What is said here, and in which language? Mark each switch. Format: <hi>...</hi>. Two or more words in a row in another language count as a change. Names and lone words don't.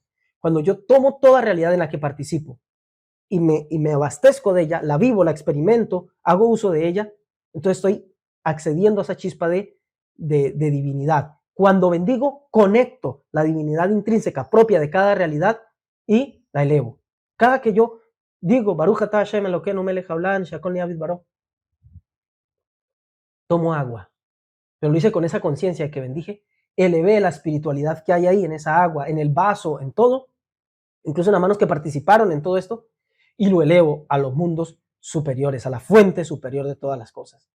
<es>Cuando yo tomo toda realidad en la que participo y me abastezco de ella, la vivo, la experimento, hago uso de ella, entonces estoy accediendo a esa chispa de divinidad. Cuando bendigo, conecto la divinidad intrínseca propia de cada realidad y la elevo. Cada que yo digo,</es> <he>ברוך אתה השם אלוקינו מלך העולם שהכל נהיה בדברו,</he> <es>tomo agua, pero lo hice con esa conciencia de que bendije, elevé la espiritualidad que hay ahí en esa agua, en el vaso, en todo, incluso en las manos que participaron en todo esto, y lo elevo a los mundos superiores, a la fuente superior de todas las cosas.</es>